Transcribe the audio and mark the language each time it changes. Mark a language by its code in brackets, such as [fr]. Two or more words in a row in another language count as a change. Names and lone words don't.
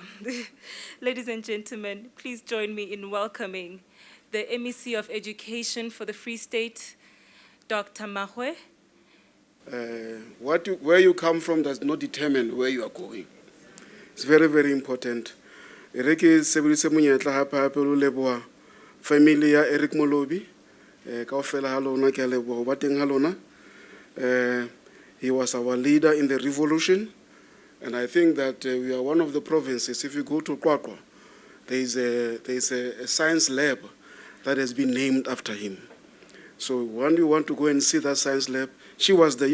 [en] Ladies and gentlemen, please join me in welcoming the MEC of Education for the Free State, Dr. Makgoe. Where you come from does not determine where you are going. It's very, very important. [st] Ereke sebedise monyetla hape lo leboha family ya Eric Molobi kaofela ha lona ke a leboha ba teng ha lona. [en] He was our leader in the revolution, and I think that we are one of the provinces. If you go to Kwakwa, there is a science lab that has been named after him. So when you want to go and see that science lab, she was there.